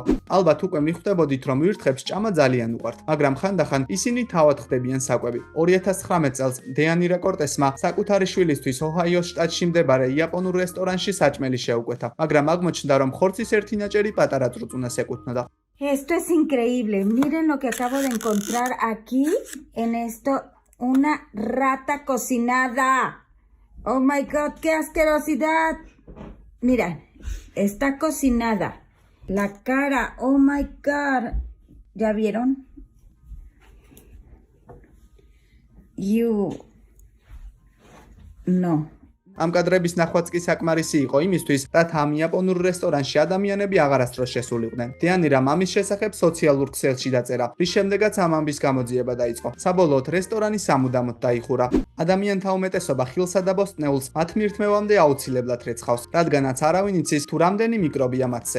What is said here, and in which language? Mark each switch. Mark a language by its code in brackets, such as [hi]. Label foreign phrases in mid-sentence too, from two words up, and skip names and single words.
[ka] ალბათ უკვე მიხვდებოდით, რომ ვირთხებს ჭამა ძალიან უყვართ, მაგრამ ხანდახან ისინი თავად ხდებიან საკვები. 2019 წელს დეანირა კორტესმა საკუთარი შვილისთვის ოჰაიოს შტატში მდებარე იაპონურ რესტორანში საჭმელი შეუკვეთა, მაგრამ აღმოჩნდა, რომ ხორცის ერთი ნაჭერი პატარა წრუწუნას ეკუთვნოდა. [es] Esto es increíble. Miren lo que acabo de encontrar aquí en esto. Una rata cocinada. [en] Oh my God, [es] qué asquerosidad. Mira, está cocinada. La cara, [en] oh my God. [es] ¿Ya vieron? No. [ka] ამ კადრების ნახვაც კი საკმარისი იყო იმისთვის, რათა ამ იაპონურ რესტორანში ადამიანები აღარასდროს შესულიყვნენ. დეანირამ ამის შესახებ სოციალურ ქსელში დაწერა, რის შემდეგაც ამ ამბის გამოძიება დაიწყო. საბოლოოდ რესტორანი სამუდამოდ დაიხურა. ადამიანთა უმეტესობა ხილსა და ბოსტნეულს მათ მირთმევამდე აუცილებლად რეცხავს, რადგანაც არავინ იცის თუ რამდენი მიკრობია მათზე.